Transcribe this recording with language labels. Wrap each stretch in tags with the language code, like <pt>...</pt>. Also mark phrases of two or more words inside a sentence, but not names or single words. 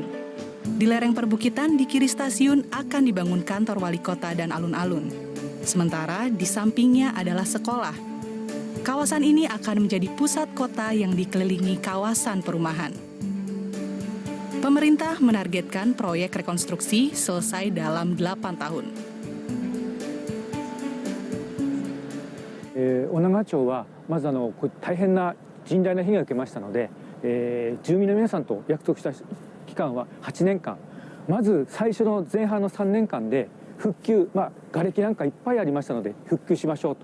<id>Di lereng perbukitan di kiri stasiun akan dibangun kantor wali kota dan alun-alun. Sementara di sampingnya adalah sekolah. Kawasan ini akan menjadi pusat kota yang dikelilingi kawasan perumahan. Pemerintah menargetkan proyek rekonstruksi selesai dalam 8 tahun.</id> <ja>女川町はまず大変な甚大な被害を受けましたので、住民の皆さんと約束した期間は8年間、まず最初の前半の3年間で復旧、瓦礫なんかいっぱいありましたので復旧しましょうと。</ja>